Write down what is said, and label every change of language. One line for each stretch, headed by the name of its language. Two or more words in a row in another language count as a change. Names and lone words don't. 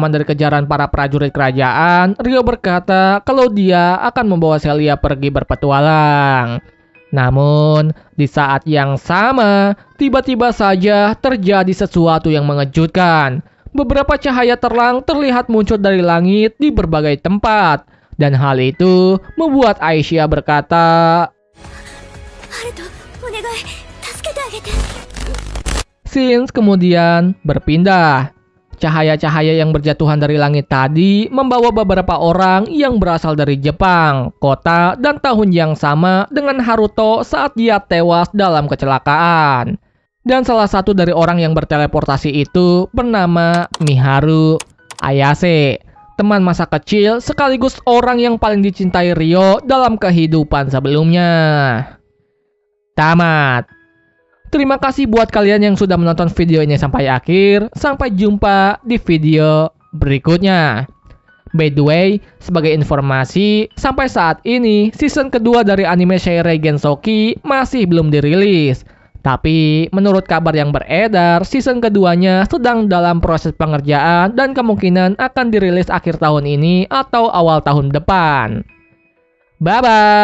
Indonesian: dari kejaran para prajurit kerajaan, Ryo berkata kalau dia akan membawa Celia pergi berpetualang. Namun, di saat yang sama, tiba-tiba saja terjadi sesuatu yang mengejutkan. Beberapa cahaya terang terlihat muncul dari langit di berbagai tempat. Dan hal itu membuat Aisyah berkata,
Japanese: ハルト、お願い、助けてあげて。
Indonesian: Scenes kemudian berpindah. Cahaya-cahaya yang berjatuhan dari langit tadi membawa beberapa orang yang berasal dari Jepang, kota, dan tahun yang sama dengan Haruto saat dia tewas dalam kecelakaan. Dan salah satu dari orang yang berteleportasi itu bernama Miharu Ayase, teman masa kecil sekaligus orang yang paling dicintai Ryo dalam kehidupan sebelumnya. Tamat. Terima kasih buat kalian yang sudah menonton video ini sampai akhir. Sampai jumpa di video berikutnya.
English: By the way,
Indonesian: sebagai informasi, sampai saat ini season kedua dari anime Seirei Gensoki masih belum dirilis. Tapi menurut kabar yang beredar, season keduanya sedang dalam proses pengerjaan dan kemungkinan akan dirilis akhir tahun ini atau awal tahun depan.